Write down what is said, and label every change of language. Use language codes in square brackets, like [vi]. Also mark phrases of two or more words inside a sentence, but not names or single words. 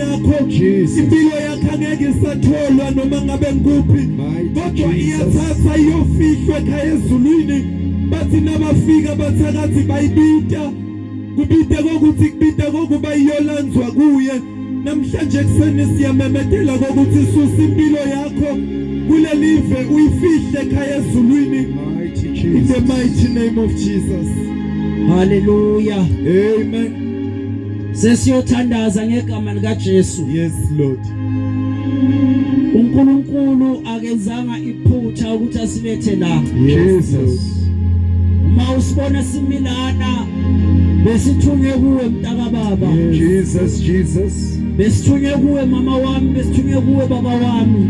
[ss] akho impilo yakho angeke isatholwa noma ngabe ngikuphi kodwa iyathatha iyofihlwe ekhaya ezulwini bathi nabafika bathakathi bayibita kubita kokuthi kubita kokuba iyolanzwa kuye namhlanje kuseni siyamemedela kokuthi susa impilo yakho kule live uyifihle ekhaya ezulwini [en] in the mighty name of Jesus. [ss] Hallelujah. Amen. Sesiyothandaza ngegama lika Jesu. [en] Yes Lord. [ss] uNkulunkulu akezanga iphutha ukuthi asilethe la. Jesus. Uma usibona similana besithunywe kuwe mntaka baba. Jesus. Besithunywe kuwe mama wami, besithunywe kuwe baba wami.